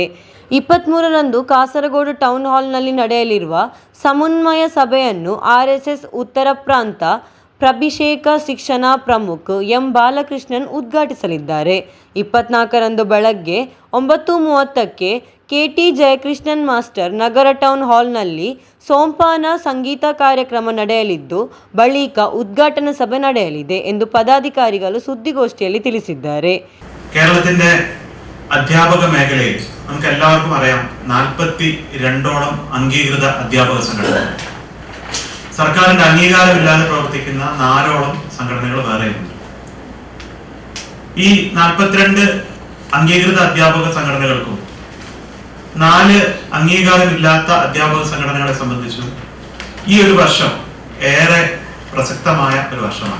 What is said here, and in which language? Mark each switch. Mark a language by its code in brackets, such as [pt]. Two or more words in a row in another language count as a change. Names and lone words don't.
[kn] 23ರಂದು ಕಾಸರಗೋಡು ಟೌನ್ ಹಾಲ್ನಲ್ಲಿ ನಡೆಯಲಿರುವ ಸಮನ್ವಯ ಸಭೆಯನ್ನು RSS ಉತ್ತರ ಪ್ರಾಂತ ಪ್ರಭಿಷೇಕ ಶಿಕ್ಷಣ ಪ್ರಮುಖ್ M ಬಾಲಕೃಷ್ಣನ್ ಉದ್ಘಾಟಿಸಲಿದ್ದಾರೆ. 24ರಂದು ಬೆಳಗ್ಗೆ 9:30ಕ್ಕೆ KT ಜಯಕೃಷ್ಣನ್ ಮಾಸ್ಟರ್ ನಗರ ಟೌನ್ ಹಾಲ್ನಲ್ಲಿ ಸೋಂಪಾನ ಸಂಗೀತ ಕಾರ್ಯಕ್ರಮ ನಡೆಯಲಿದ್ದು ಬಳಿಕ ಉದ್ಘಾಟನಾ ಸಭೆ ನಡೆಯಲಿದೆ ಎಂದು ಪದಾಧಿಕಾರಿಗಳು സുദ്ദിഗോഷ്ഠിಯಲ್ಲಿ ತಿಳಿಸಿದ್ದಾರೆ. [ml] കേരളത്തിന്റെ അധ്യാപക മേഖലയിൽ നമുക്ക് എല്ലാവർക്കും അറിയാം 42ഓളം അംഗീകൃത അധ്യാപക സംഘടനകൾ. സർക്കാരിന്റെ അംഗീകാരമില്ലാതെ പ്രവർത്തിക്കുന്ന 4ഓളം സംഘടനകൾ വേറെയുണ്ട്. ഈ 42 അംഗീകൃത അധ്യാപക സംഘടനകൾക്കും 4 അംഗീകാരമില്ലാത്ത അധ്യാപക സംഘടനകളെ സംബന്ധിച്ചും ഈ ഒരു വർഷം ഏറെ പ്രസക്തമായ ഒരു വർഷമാണ്.